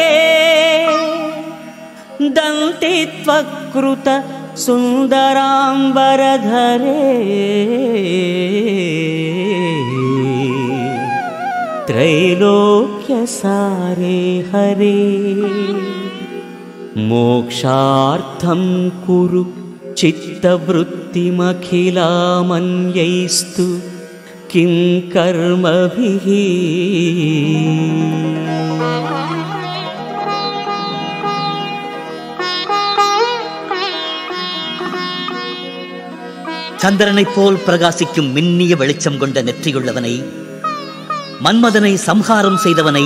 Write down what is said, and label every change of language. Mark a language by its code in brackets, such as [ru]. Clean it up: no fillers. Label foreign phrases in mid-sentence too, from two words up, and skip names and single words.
[sa] दन्तित्वकृत सुन्दराम्बरधरे त्रैलोक्यसारे हरे मोक्षार्थं कुरु चित्तवृत्तिमखिलामन्यैस्तु किं कर्मभिः [ta] சந்திரனைப் போல் பிரகாசிக்கும் மின்னிய வெளிச்சம் கொண்ட நெற்றியுள்ளவனை, மன்மதனை சம்ஹாரம் செய்தவனை,